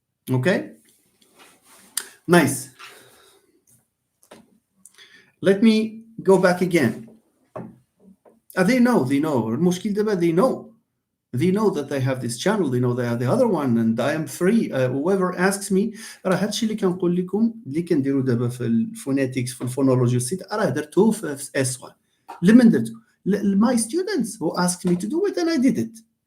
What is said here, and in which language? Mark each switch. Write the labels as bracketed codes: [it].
[en] Okay? Nice. Let me go back again. They know. [ar] المشكل دابا [en] they know that they have this channel, they know they have the other one, and I am free. Whoever asks me, [ar] راه هادشي اللي كنقول لكم اللي كنديروا دابا في الفونيتكس في الفونولوجي والسيت راه درتوه في S1. لمن درتو؟ [en] My students who asked me to do it and I did it.